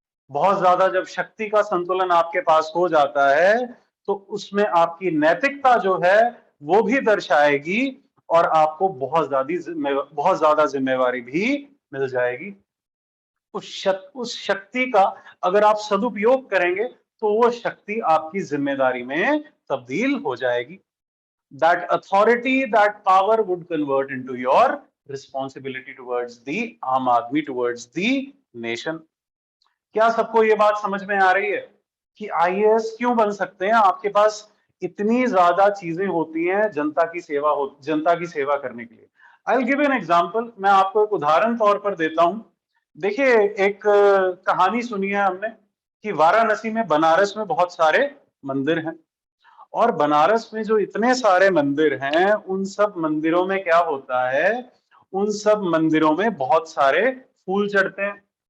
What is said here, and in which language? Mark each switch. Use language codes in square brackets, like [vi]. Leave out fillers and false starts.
[hi] बहुत ज्यादा जब शक्ति का संतुलन आपके पास हो जाता है तो उसमें आपकी नैतिकता जो है वो भी दर्शाएगी और आपको बहुत ज्यादा जिम्मेवारी भी मिल जाएगी। उस शक्ति का अगर आप सदुपयोग करेंगे तो वो शक्ति आपकी जिम्मेदारी में तब्दील हो जाएगी। [en] That authority, that power would convert into your responsibility towards the [hi] आम आदमी, [en] towards the nation। [hi] क्या सबको ये बात समझ में आ रही है कि आईएएस क्यों बन सकते हैं? आपके पास इतनी ज्यादा चीजें होती हैं जनता की सेवा करने के लिए। [en] I will give an example, [hi] मैं आपको एक उदाहरण तौर पर देता हूं। देखिए, एक कहानी सुनी है हमने कि वाराणसी में, बनारस में बहुत सारे मंदिर हैं, और बनारस में जो इतने सारे मंदिर हैं, उन सब मंदिरों में क्या होता है, उन सब मंदिरों में बहुत सारे फूल चढ़ते हैं।